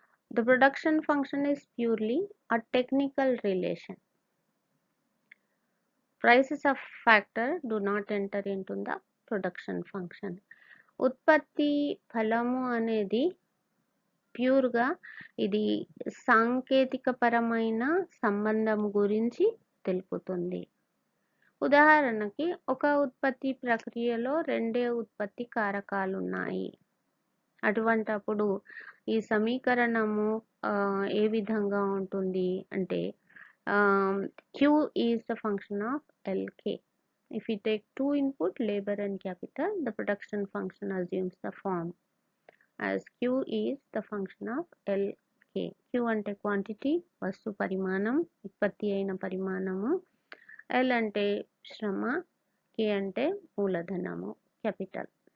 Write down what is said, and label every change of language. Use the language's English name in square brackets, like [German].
[English] The production function is purely a technical relation. Prices of factor do not enter into the production function. [Telugu] ఉత్పత్తి ఫలము అనేది ప్యూర్గా ఇది సాంకేతికపరమైన సంబంధం గురించి తెలుపుతుంది. ఉదాహరణకి ఒక ఉత్పత్తి ప్రక్రియలో 2 ఉత్పత్తి కారకాలు ఉన్నాయి. అటువంటప్పుడు ఈ సమీకరణము ఏ విధంగా ఉంటుంది అంటే [English] Q is the function of LK. If we take 2 input, labor and capital, the production function assumes the form as Q is the function of LK. [Telugu] Q అంటే క్వాంటిటీ, వస్తు పరిమాణం, ఉత్పత్తి అయిన పరిమాణము, L అంటే శ్రమ, K అంటే మూలధనము, క్యాపిటల్.